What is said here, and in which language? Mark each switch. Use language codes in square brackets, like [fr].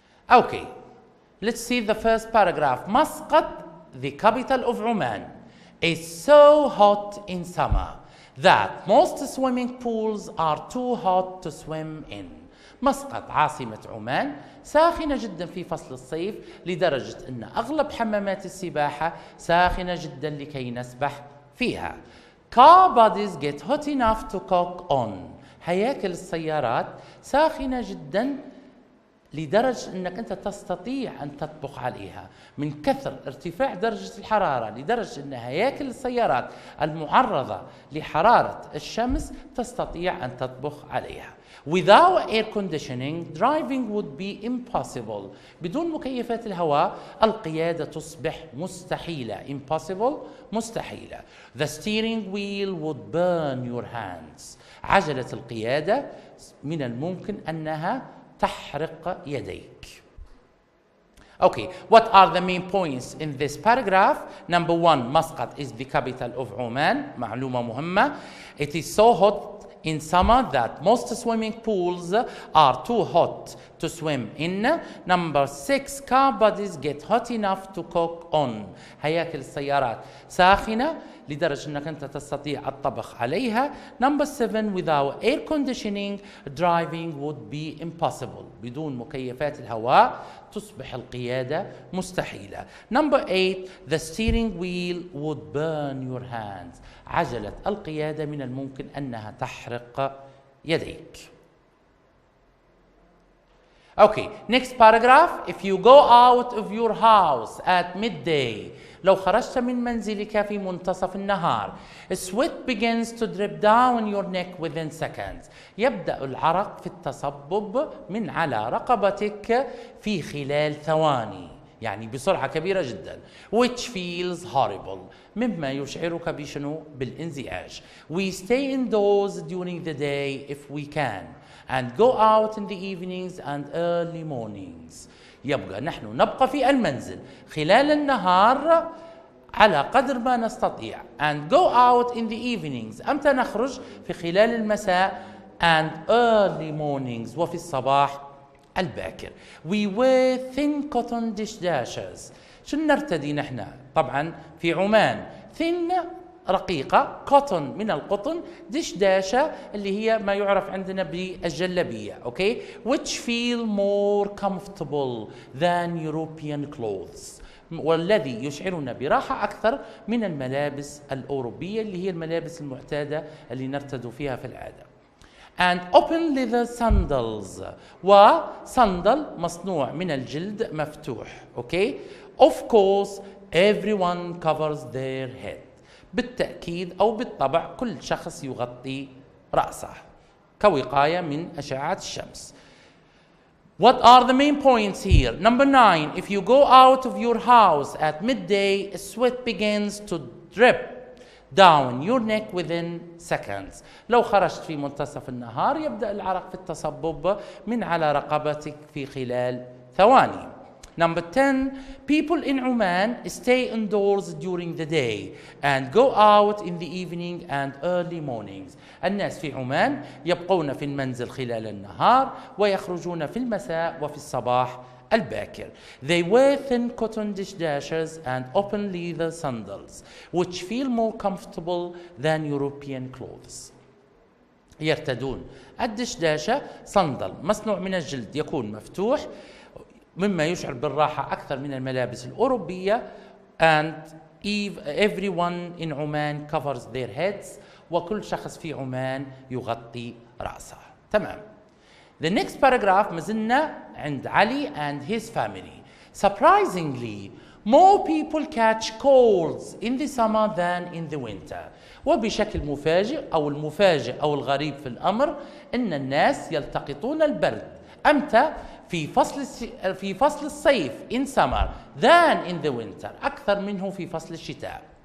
[en] Okay, let's see the first paragraph. Muscat, the capital of Oman, is so hot in summer that most swimming pools are too hot to swim in. [ar] مسقط عاصمة عمان ساخنة جدا في فصل الصيف لدرجة أن أغلب حمامات السباحة ساخنة جدا لكي نسبح فيها. [en] Car bodies get hot enough to cook on. [ar] هياكل السيارات ساخنة جدا لدرجة أنك أنت تستطيع أن تطبخ عليها من كثر ارتفاع درجة الحرارة، لدرجة أن هياكل السيارات المعرضة لحرارة الشمس تستطيع أن تطبخ عليها. [en] Without air conditioning, driving would be impossible. [ar] بدون مكيفات الهواء القيادة تصبح مستحيلة. [en] Impossible مستحيلة. The steering wheel would burn your hands. [ar] عجلة القيادة من الممكن أنها تحرق يديك. [en] Okay, what are the main points in this paragraph? Number 1, Muscat is the capital of Oman. [ar] معلومة مهمة. [en] It is so hot in summer that most swimming pools are too hot to swim in. Number 6, car bodies get hot enough to cook on. [ar] هياكل السيارات ساخنة لدرجة أنك أنت تستطيع الطبخ عليها. [en] Number 7, without air conditioning, driving would be impossible. [ar] بدون مكيفات الهواء تصبح القيادة مستحيلة. [en] Number 8, the steering wheel would burn your hands. [ar] عجلة القيادة من الممكن أنها تحرق يديك. [en] Okay, next paragraph. If you go out of your house at midday, [ar] لو خرجت من منزلك في منتصف النهار, [en] sweat begins to drip down your neck within seconds. [ar] يبدأ العرق في التصبب من على رقبتك في خلال ثواني، يعني بسرعة كبيرة جدا. [en] Which feels horrible. [ar] مما يشعرك بشنو؟ بالانزعاج. [en] We stay indoors during the day if we can and go out in the evenings and early mornings. [ar] يبقى نحن نبقى في المنزل خلال النهار على قدر ما نستطيع [en] and go out in the evenings. [ar] أمتى نخرج؟ في خلال المساء [en] and early mornings [ar] وفي الصباح الباكر. [en] We wear thin cotton dishdashers. [ar] شو نرتدي نحن؟ طبعا في عمان thin رقيقة، cotton من القطن، دشداشة اللي هي ما يعرف عندنا بالجلبية. [en] okay, which feel more comfortable than European clothes. [ar] والذي يشعرنا براحة أكثر من الملابس الأوروبية اللي هي الملابس المعتادة اللي نرتدي فيها في العادة. [en] and open leather sandals. [ar] وصندل مصنوع من الجلد مفتوح. [en] okay, of course everyone covers their head. [ar] بالتأكيد أو بالطبع كل شخص يغطي رأسه كوقاية من أشعة الشمس. [en] What are the main points here? Number 9, if you go out of your house at midday, sweat begins to drip down your neck within seconds. [ar] لو خرجت في منتصف النهار يبدأ العرق في التصبب من على رقبتك في خلال ثواني. [en] Number 10, people in Oman stay indoors during the day and go out in the evening and early mornings. [ar] الناس في عمان يبقون في المنزل خلال النهار ويخرجون في المساء وفي الصباح الباكر. [en] They wear thin cotton dishdashers and open leather sandals which feel more comfortable than European clothes. [ar] يرتدون الدشداشة صندل مصنوع من الجلد يكون مفتوح مما يشعر بالراحة أكثر من الملابس الأوروبية. [en] And everyone in Oman covers their heads. [ar] وكل شخص في عمان يغطي رأسه. تمام. [en] The next paragraph [ar] مازلنا عند علي [en] and his family. Surprisingly, more people catch colds in the summer than in the winter. [ar] وبشكل مفاجئ أو المفاجئ أو الغريب في الأمر أن الناس يلتقطون البرد أمتى؟ في فصل الصيف [en] in summer than in the winter [ar] أكثر منه في فصل الشتاء.